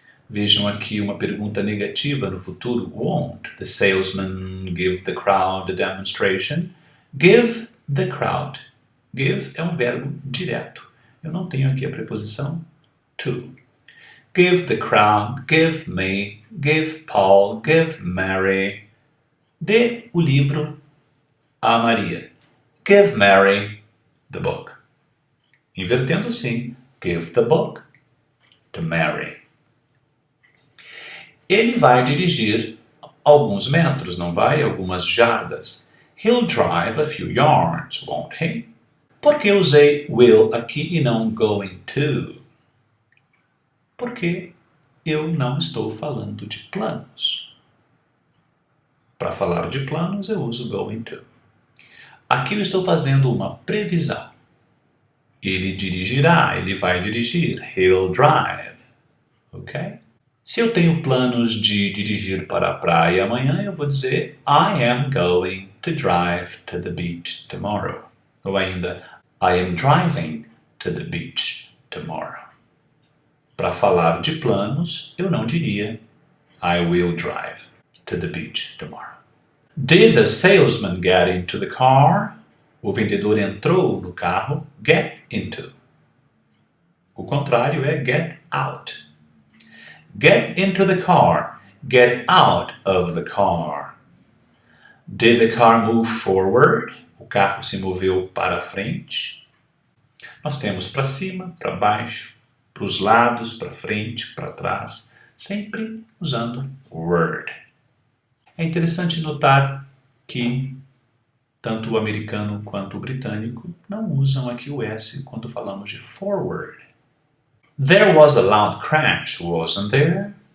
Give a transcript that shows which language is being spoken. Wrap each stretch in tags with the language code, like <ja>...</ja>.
<pt>Vejam aqui uma pergunta negativa no futuro.</pt> <en>Won't the salesman give the crowd a demonstration? Give the crowd. Give</en> <pt>é um verbo direto. Eu não tenho aqui a preposição to.</pt> <en>Give the crowd, give me, give Paul, give Mary.</en> <pt>Dê o livro a Maria.</pt> <en>Give Mary the book.</en> <pt>Invertendo assim.</pt> <en>Give the book to Mary.</en> <pt>Ele vai dirigir alguns metros, não vai? Algumas jardas.</pt> <en>He'll drive a few yards, won't he?</en> <pt>Por que usei will aqui e não going to? Porque eu não estou falando de planos. Para falar de planos, eu uso going to. Aqui eu estou fazendo uma previsão. Ele dirigirá, ele vai dirigir.</pt> <en>He'll drive. Ok?</en> <pt>Se eu tenho planos de dirigir para a praia amanhã, eu vou dizer</pt> <en>I am going to drive to the beach tomorrow.</en> <pt>Ou ainda,</pt> <en>I am driving to the beach tomorrow.</en> <pt>Para falar de planos, eu não diria</pt> <en>I will drive to the beach tomorrow. Did the salesman get into the car?</en> <pt>O vendedor entrou no carro.</pt> <en>Get into.</en> <pt>O contrário é</pt> <en>get out. Get into the car. Get out of the car. Did the car move forward?</en> <pt>O carro se moveu para frente. Nós temos para cima, para baixo, para os lados, para frente, para trás, sempre usando word. É interessante notar que tanto o americano quanto o britânico não usam aqui o S quando falamos de forward.</pt> <en>There was a loud crash, wasn't there?</en>